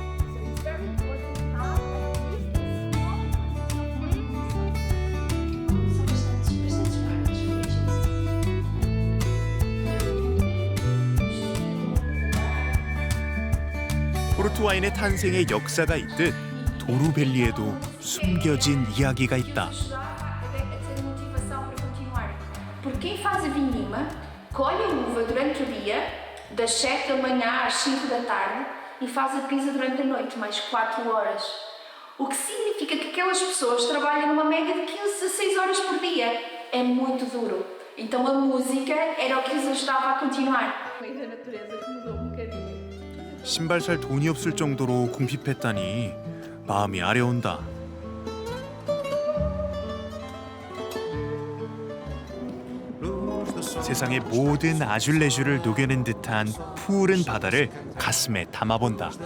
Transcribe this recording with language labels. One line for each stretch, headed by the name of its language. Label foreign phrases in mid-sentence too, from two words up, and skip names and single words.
Korean: 포르투 와인의 탄생에 역사가 있듯 도루밸리에도 숨겨진 이야기가 있다.
Portuguese: Porque quem faz a vindima colhe a uva durante o dia, das 7 da manhã às 5 da tarde, e faz a pisa durante a noite, mais 4 horas. O que significa que aquelas pessoas trabalham numa média de 15 a 16 horas por dia. É muito duro. Então a música era o que os ajudava a continuar. A natureza que mudou um bocadinho.
Korean: 신발 살 돈이 없을 정도로 궁핍했다니 마음이 아려온다. 세상의 모든 아줄레주를 녹여낸 듯한 푸른 바다를 가슴에 담아본다.